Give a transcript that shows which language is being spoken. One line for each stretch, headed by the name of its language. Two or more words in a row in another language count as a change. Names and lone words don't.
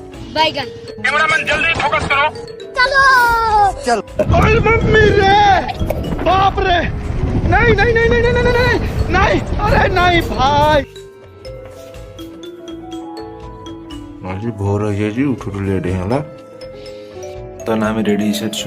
Hindi: बैगन। कैमरामैन जल्दी फोकस करो। चलो चल ओए मम्मी रे, बाप रे, नहीं नहीं नहीं नहीं नहीं नहीं नहीं नहीं, अरे नहीं भाई।
Odia: ଆଜି ଭୋର ହେଇଯାଇଛି, ଉଠୁଠୁ ଲେଟ୍ ହେଇଗଲା। ତାହେଲେ ଆମେ ରେଡି ହେଇସାରିଛୁ।